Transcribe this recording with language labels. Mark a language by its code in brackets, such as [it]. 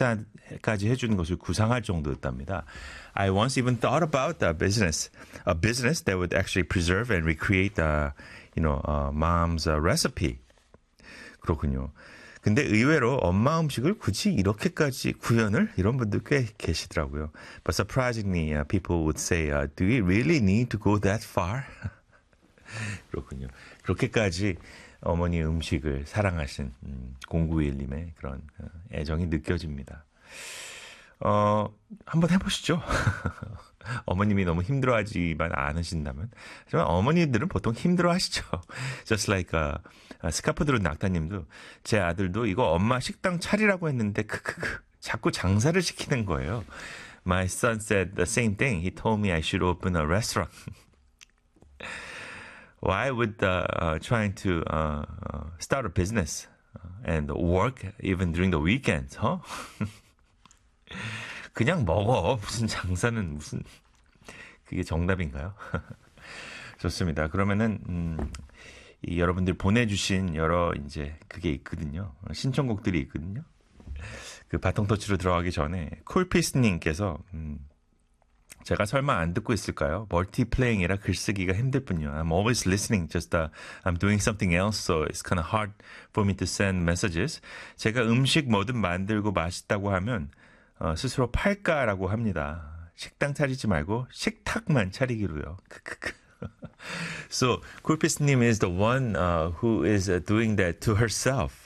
[ko] 단까지 해주는 것을 구상할 정도였답니다. [en] I once even thought about the business, a business that would actually preserve and recreate the, you know, mom's recipe. [ko] 그렇군요. 근데 의외로 엄마 음식을 굳이 이렇게까지 구현을 이런 분들 꽤 계시더라고요. [en] But surprisingly, people would say, "Do we really need to go that far?" [ko] 그렇군요. 그렇게까지 어머니 음식을 사랑하신 0911님의 그런 애정이 느껴집니다. 한번 해보시죠. 어머님이 너무 힘들어하지만 않으신다면. 하지만 어머니들은 보통 힘들어하시죠. [en] Just like [ko] 스카프드로 낙타님도 제 아들도 이거 엄마 식당 차리라고 했는데 크크크 자꾸 장사를 시키는 거예요. [en] My son said the same thing. He told me I should open a restaurant. Why would trying to start a business and work even during the weekends, huh? [ko] 그냥 먹어. 무슨 장사는 무슨 그게 정답인가요? 좋습니다. 그러면은 이 여러분들 보내주신 여러 이제 그게 있거든요. 신청곡들이 있거든요. 그 바통터치로 들어가기 전에 콜피스님께서 제가 설마 안 듣고 있을까요? 멀티플레잉이라 글쓰기가 힘들뿐요. [en] I'm always listening. Just I'm doing something else, so it's kind of hard for me to send messages. [ko] 제가 음식 뭐든 만들고 맛있다고 하면 스스로 팔까라고 합니다. 식당 차리지 말고 식탁만 차리기로요. [en] So, Kulpis님 is the one who is doing that to herself.